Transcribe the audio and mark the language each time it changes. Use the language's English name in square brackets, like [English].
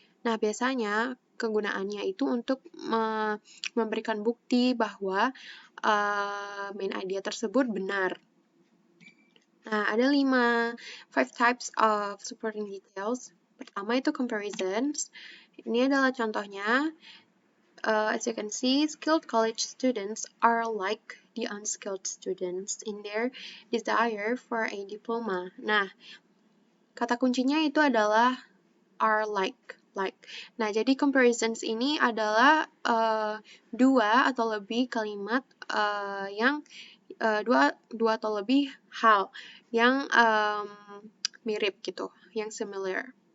[Indonesian] Nah, biasanya kegunaannya itu untuk memberikan bukti bahwa main idea tersebut benar. Nah, ada 5 types of supporting details. Pertama itu comparisons. Ini adalah contohnya. [English] As you can see, skilled college students are like the unskilled students in their desire for a diploma. [Indonesian] Nah, kata kuncinya itu adalah are like. Nah, jadi comparisons ini adalah dua atau lebih kalimat yang dua atau lebih hal yang mirip gitu, yang similar.